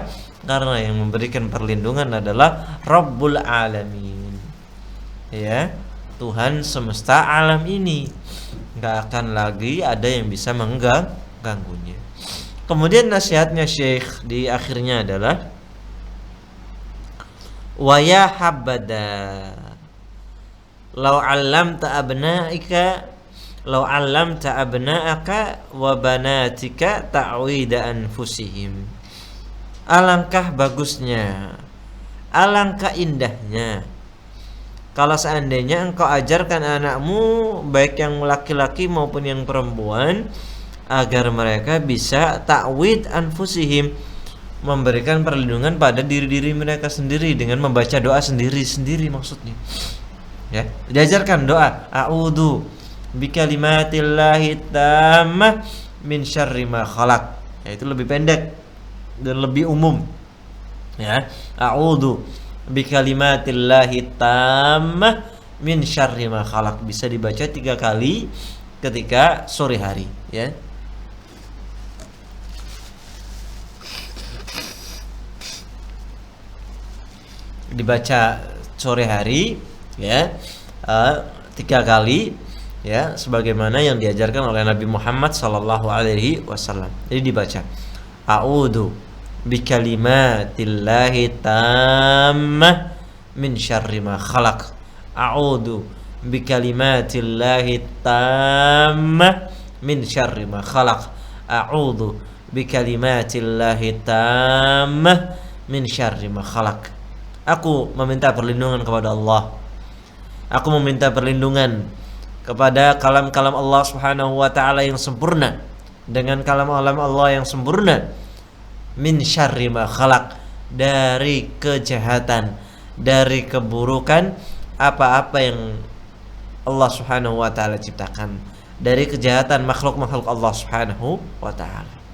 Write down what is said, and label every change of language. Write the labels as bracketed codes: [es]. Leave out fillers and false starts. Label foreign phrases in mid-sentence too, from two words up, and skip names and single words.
[id] Karena yang memberikan perlindungan adalah [ar] رب العالمين. [id] Ya, Tuhan semesta alam ini. Enggak akan lagi ada yang bisa mengganggunya. Kemudian nasihatnya Syekh di akhirnya adalah [ar] ويا حبذا لو علمت أبناءك لو علمت أبناءك وبناتك تعويذ أنفسهم. [id] Alangkah bagusnya, alangkah indahnya kalau seandainya engkau ajarkan anakmu, baik yang laki-laki maupun yang perempuan, agar mereka bisa [ar] تعويذ أنفسهم, [id] memberikan perlindungan pada diri-diri mereka sendiri dengan membaca doa sendiri-sendiri. Maksudnya ya, diajarkan doa [ar] أعوذ بكلمات الله التامة من شر ما خلق, [id] yaitu lebih pendek dan lebih umum ya, [ar] أعوذ بكلمات الله التامة من شر ما خلق, [id] bisa dibaca 3 kali ketika sore hari ya. Dibaca sore hari ya, 3 kali ya, sebagaimana yang diajarkan oleh Nabi Muhammad [ar] صلى الله عليه وسلم. [id] Jadi dibaca [ar] أعوذ بكلمات الله التامة من شر ما خلق, أعوذ بكلمات الله التامة من شر ما خلق, أعوذ بكلمات الله التامة من شر ما خلق. [id] Aku meminta perlindungan kepada Allah. Aku meminta perlindungan kepada kalam-kalam Allah [ar] سبحانه وتعالى [id] yang sempurna, dengan kalam-kalam Allah yang sempurna, [ar] من شر ما خلق, [id] dari kejahatan, dari keburukan apa-apa yang Allah [ar] سبحانه وتعالى [id] ciptakan, dari kejahatan makhluk-makhluk Allah [ar] سبحانه وتعالى.